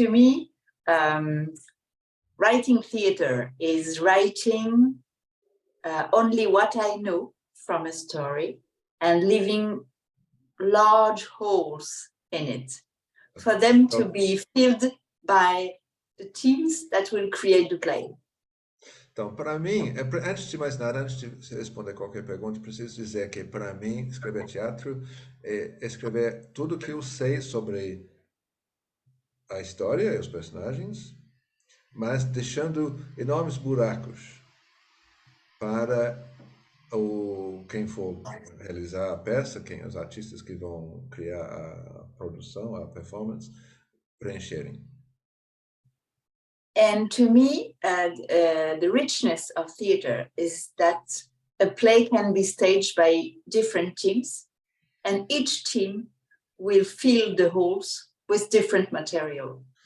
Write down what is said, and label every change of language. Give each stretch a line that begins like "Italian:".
English: To me, writing theater is writing only what I know from a story and leaving large holes in it for them to be filled by the teams that will create the play.
Portuguese: Então, para mim, antes de mais nada, antes de responder qualquer pergunta, preciso dizer que, para mim, escrever teatro é escrever tudo que eu sei sobre a história e os personagens, mas deixando enormes buracos para quem for realizar a peça, os artistas que vão criar a produção, a performance, preencherem.
English: And to me, the richness of theater is that a play can be staged by different teams, and each team will fill the holes with different material.